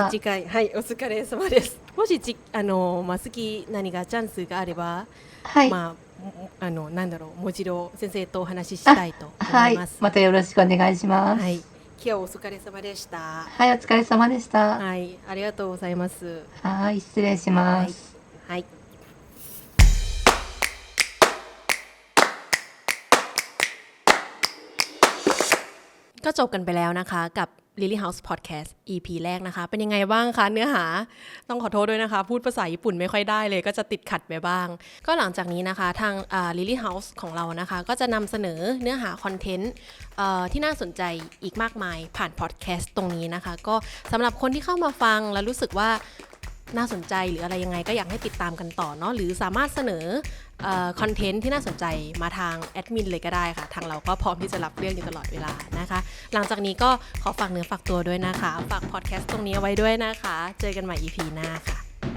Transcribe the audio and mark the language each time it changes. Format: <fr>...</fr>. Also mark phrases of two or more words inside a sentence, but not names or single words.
<ja>し次回はいお疲れ様です。もしまあ好き何かチャンスがあれば、はい。まあなんだろうもちろん先生とお話ししたいと思はいいます。。またよろしくお願いします。はい。今日お疲れ様でした。はい、お疲れ様でした。はい、ありがとうございます。はい、失礼します。はい。</ja> <th>ก็จบกันไปแล้วนะคะกับ Lily House Podcast EP แรกนะคะเป็นยังไงบ้างคะเนื้อหาต้องขอโทษด้วยนะคะพูดภาษาญี่ปุ่นไม่ค่อยได้ เลยก็จะติดขัดไปบ้างก็หลังจากนี้นะคะทางLily House ของเรานะคะก็จะนำเสนอเนื้อหาคอนเทนต์ที่น่าสนใจอีกมากมายผ่านพอดแคสต์ตรงนี้นะคะก็สำหรับคนที่เข้ามาฟังแล้วรู้สึกว่าน่าสนใจหรืออะไรยังไงก็อยากให้ติดตามกันต่อเนาะหรือสามารถเสนอคอนเทนต์ที่น่าสนใจมาทางแอดมินเลยก็ได้ค่ะทางเราก็พร้อมที่จะรับเรื่องอยู่ตลอดเวลานะคะหลังจากนี้ก็ขอฝากเนื้อฝากตัวด้วยนะคะฝากพอดแคสต์ตรงนี้เอาไว้ด้วยนะคะเจอกันใหม่ EP หน้าค่ะ</th>